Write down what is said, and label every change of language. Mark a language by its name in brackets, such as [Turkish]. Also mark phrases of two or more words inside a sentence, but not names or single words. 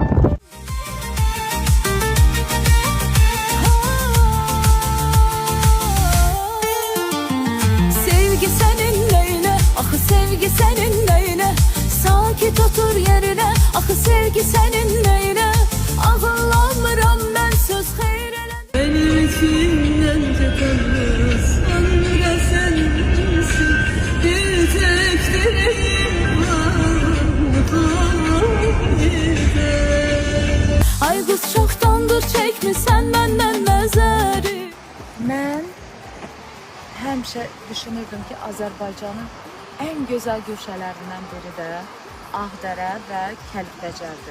[Turkish] Sevgi senin neyine, axı sevgi senin neyine? Sakit otur yerine, axı sevgi senin neyine? [Azerbaijani] Ağlamıram mən söz xeyr elə. [Turkish] Benim için önce tanrı sonra sensin. Bir tek dileğim var, mutluluğumda. [Azerbaijani] Ay qız çoxdandır çəkmisən məndən nəzəri. Mən həmişə düşünürdüm ki, Azərbaycanın ən gözəl güşələrindən biri də Ağdərə və Kəlbəcərdir.